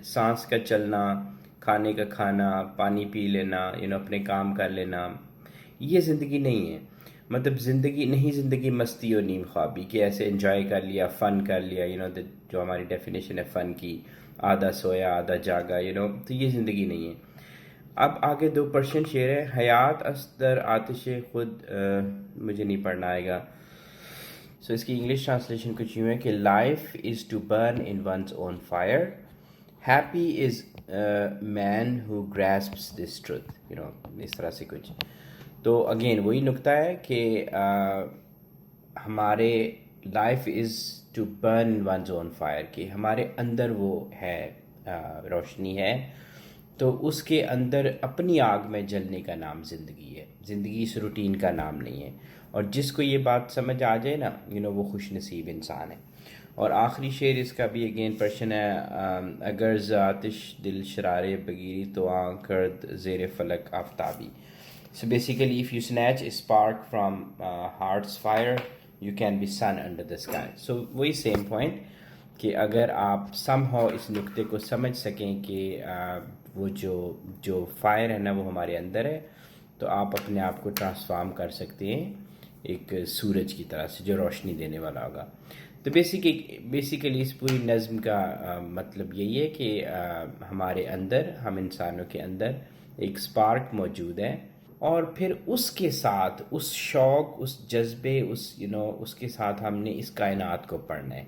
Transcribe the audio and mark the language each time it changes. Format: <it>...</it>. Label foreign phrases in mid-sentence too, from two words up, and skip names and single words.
<ur>سانس کا چلنا، کھانے کا کھانا، پانی پی لینا اپنے کام کر لینا، یہ زندگی نہیں ہے۔ مطلب زندگی نہیں، زندگی مستی اور نیم خوابی، کہ ایسے انجوائے کر لیا، فن کر لیا جو ہماری ڈیفینیشن ہے فن کی، آدھا سویا آدھا جاگا تو یہ زندگی نہیں ہے۔ اب آگے 2 پرشین شعر ہے۔</ur> <fa>حیات است در آتش خود،</fa> <ur>مجھے نہیں پڑھنا آئے گا، سو اس کی</ur> <en>English translation</en> <ur>کچھ یوں ہے کہ</ur> <en>life is to burn in one's own fire, happy is man who grasps this truth,</en> <ur>اس طرح سے کچھ۔ تو اگین وہی نکتہ ہے کہ ہمارے</ur> <en>life is to burn one's own fire,</en> <ur>کہ ہمارے اندر وہ ہے روشنی ہے، تو اس کے اندر اپنی آگ میں جلنے کا نام زندگی ہے، زندگی اس روٹین کا نام نہیں ہے۔ اور جس کو یہ بات سمجھ آ جائے نا وہ خوش نصیب انسان ہے۔ اور آخری شعر اس کا بھی</ur> <en>again Persian</en> <ur>ہے۔</ur> <fa>اگر ز آتش دل شرار بگیری تو آنکھ کرد زیر فلک آفتابی،</fa> <en>so basically if you snatch a spark from heart's fire you can be sun under the sky،</en> <ur>سو وہی</ur> <en>same point</en> <ur>کہ اگر آپ somehow اس نقطے کو سمجھ سکیں کہ وہ جو فائر ہے نا وہ ہمارے اندر ہے، تو آپ اپنے آپ کو ٹرانسفارم کر سکتے ہیں ایک سورج کی طرح سے جو روشنی دینے والا ہوگا۔ تو بیسیکلی اس پوری نظم کا مطلب یہی ہے کہ ہمارے اندر، ہم انسانوں کے اندر ایک سپارک موجود ہے، اور پھر اس کے ساتھ اس شوق، اس جذبے، اس کے ساتھ ہم نے اس کائنات کو پڑھنا ہے۔</ur>